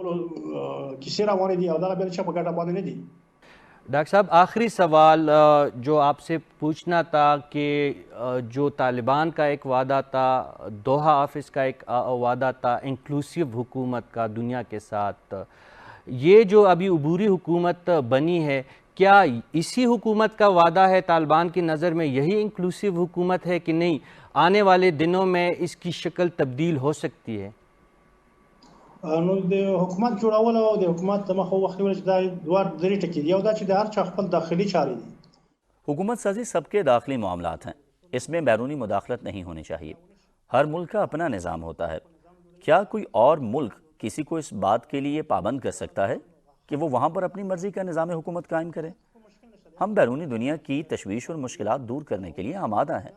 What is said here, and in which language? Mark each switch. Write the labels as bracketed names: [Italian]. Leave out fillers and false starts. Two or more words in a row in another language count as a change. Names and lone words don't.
[Urdu] ڈاکٹر صاحب آخری سوال جو آپ سے پوچھنا تھا کہ جو طالبان کا ایک وعدہ تھا، دوحہ آفس کا ایک وعدہ تھا انکلوسیو حکومت کا دنیا کے ساتھ، یہ جو ابھی عبوری حکومت بنی ہے، کیا اسی حکومت کا وعدہ ہے طالبان کی نظر میں یہی انکلوسیو حکومت ہے کہ نہیں آنے والے دنوں میں اس کی شکل تبدیل ہو سکتی ہے؟ [Pashto] نو د حکومت جوړول او د حکومت د مخه وخت ول چې دا دوه درې ټکي دي، یو دا چې د هر چا خپل داخلي چارې دي. [Urdu] حکومت سازی سب کے داخلی معاملات ہیں، اس میں بیرونی مداخلت نہیں ہونی چاہیے. ہر ملک کا اپنا نظام ہوتا ہے. کیا کوئی اور ملک کسی کو اس بات کے لیے پابند کر سکتا ہے کہ وہ وہاں پر اپنی مرضی کا نظام حکومت قائم کرے؟ ہم بیرونی دنیا کی تشویش اور مشکلات دور کرنے کے لیے آمادہ ہیں.